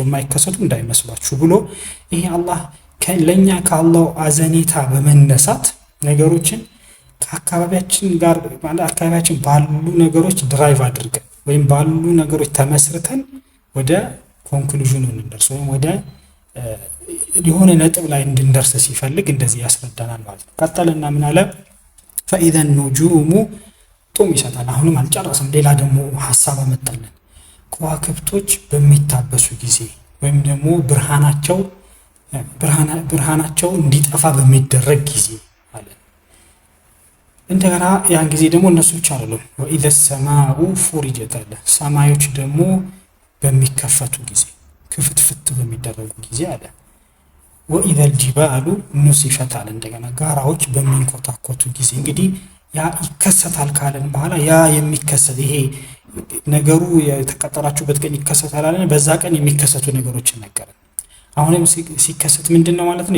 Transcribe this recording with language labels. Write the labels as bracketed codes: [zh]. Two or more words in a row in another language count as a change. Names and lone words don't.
[am] የማይከሰቱ እንዳይመስሏችሁ ብሎ ይሄ አላህ ለኛ ከአላህ አዘኔታ በመነሳት ነገሮችን ከአካባቢያችን ጋር ማለት አካባቢያችን ባሉ ነገሮች ድራይቭ አድርገን ወይም ባሉ ነገሮች ተመስርተን ወደ ኮንክሉዥኑ እንደርስ ወይም ወደ የሆነ ነጥብ ላይ እንድንደርስ ሲፈልግ እንደዚህ ያስረዳናል ማለት ነው። ቀጠለና ምን አለ [ar] فإذا النجوم [am] ጡም ይሰጣል። አሁንም አልጨረሰም። ሌላ ደግሞ ሐሳብ አመጣለን። ከዋክብቶች በሚታበሱ ጊዜ ወይም ደግሞ ብርሃናቸው እንዲጠፋ በሚደረግ ጊዜ አለ። እንደገና ያን ጊዜ ደግሞ እነሱ ብቻ አይደሉም። [ar] وإذا السماء [am] فرجت አለ። ሰማዮች ደግሞ በሚከፈቱ ጊዜ ክፍትፍት በሚል በሚደረጉ ጊዜ አለ። [ar] وإذا الجبال نسفت [am] አለ። እንደገና ጋራዎች በሚንኮታኮቱ ጊዜ እንግዲህ ያ ይከሰታል ካለን በኋላ ያ የሚከሰት ይሄ ነገሩ የተቀጠራችሁበት ቀን ይከሰታል አለ። በዛ ቀን የሚከሰቱ ነገሮችን ነገረን። አሁንም ሲከሰት ምንድነው ማለት ነው?